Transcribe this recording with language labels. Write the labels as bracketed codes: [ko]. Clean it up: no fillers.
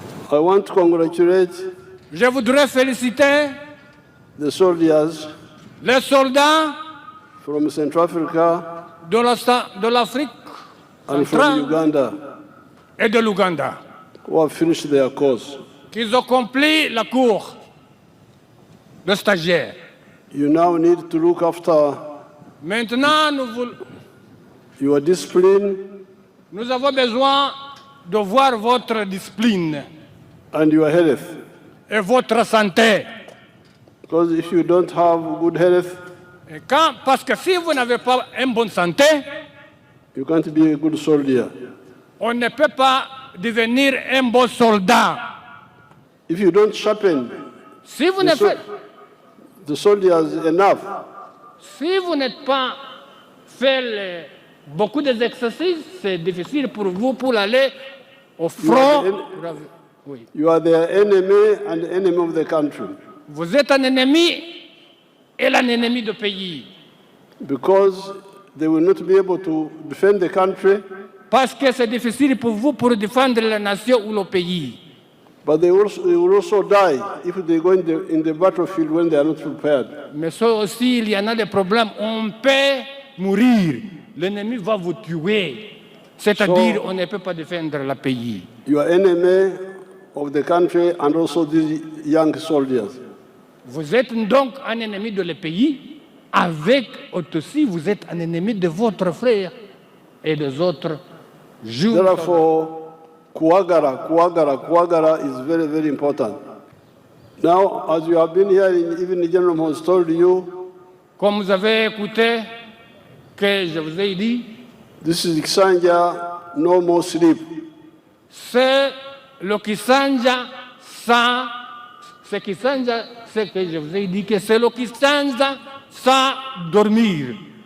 [en] I want to congratulate [fr] Je voudrais féliciter [en] the soldiers [fr] les soldats [en] from Central Africa [fr] de l'Afrique [en] and from [fr] centrale [en] Uganda [fr] et de l'Ouganda [en] who have finished their course. [fr] qui ont accompli la cour de stagiaire. [en] You now need to look after [fr] Maintenant, [en] your discipline [fr] nous avons besoin de voir votre discipline [en] and your health. [fr] et votre santé. [en] Because if you don't have good health, [fr] Parce que si vous n'avez pas une bonne santé, [en] you can't be a good soldier. [fr] on ne peut pas devenir un bon soldat. [en] If you don't sharpen [fr] Si vous n'êtes [en] the soldiers enough, [fr] si vous n'êtes pas fait beaucoup d'exercices, c'est difficile pour vous pour aller au front. Oui. [en] you are their enemy and the enemy of the country. [fr] Vous êtes un ennemi et un ennemi du pays. [en] Because they will not be able to defend the country, [fr] Parce que c'est difficile pour vous pour défendre la nation ou le pays. [en] but they will also die if they go in the battlefield when they are not prepared. [fr] Mais ça aussi, il y en a des problèmes. On peut mourir. L'ennemi va vous tuer. C'est-à-dire, on ne peut pas défendre le pays. [en] You are enemy of the country and also these young soldiers. [fr] Vous êtes donc un ennemi de le pays, avec aussi vous êtes un ennemi de votre frère et des autres jeunes. [en] Therefore, Kuwagara is very, very important. Now, as you have been hearing, even the general has told you, [fr] Comme vous avez écouté, que je vous ai dit, [en] this is Kisanja, no more sleep. [fr] c'est le Kisanja sans, c'est Kisanja, c'est que je vous ai dit que c'est le Kisanja sans dormir.